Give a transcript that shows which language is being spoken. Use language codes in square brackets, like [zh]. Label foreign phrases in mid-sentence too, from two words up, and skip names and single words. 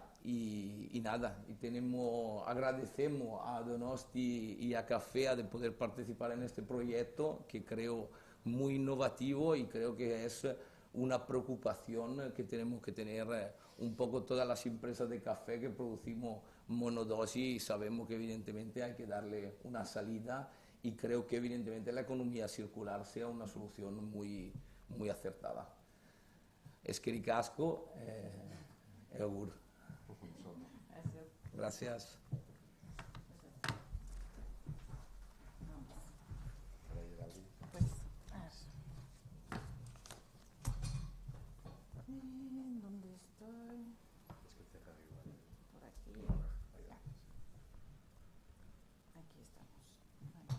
[es] Y nada, agradecemos a Donosti y a Cafea de poder participar en este proyecto, que creo muy innovativo, y creo que es una preocupación que tenemos que tener un poco todas las empresas de café que producimos monodosis, y sabemos que evidentemente hay que darle una salida, y creo que evidentemente la economía circular sea una solución muy, muy acertada. [eu] Eskerrik asko, egur. [es] Gracias. ¿Dónde estoy? Por aquí. Aquí estamos. Vale.